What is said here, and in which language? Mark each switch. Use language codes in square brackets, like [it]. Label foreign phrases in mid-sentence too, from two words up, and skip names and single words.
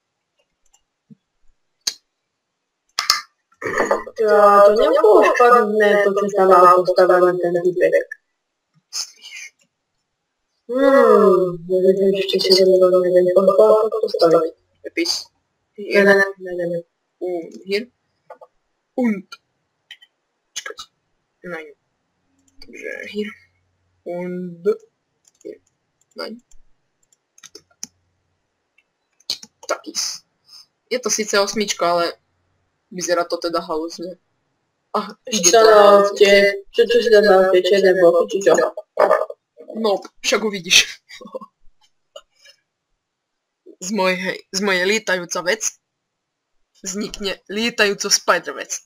[sk] To nebolo špatné, to čo tam mal postavený ten typek. Neviem, ešte si neviem postaviť. Epis. Ne. [de] Hier. Und. Čakať. Nein. Takže hier. Und. Hier. Nein. Takis. [sk] Je to síce osmička, ale vyzerá to teda halúzne. Čo si tam dal tie černé bloky, či čo? No, však uvidíš. Z mojej lietajúca vec vznikne lietajúco spider vec.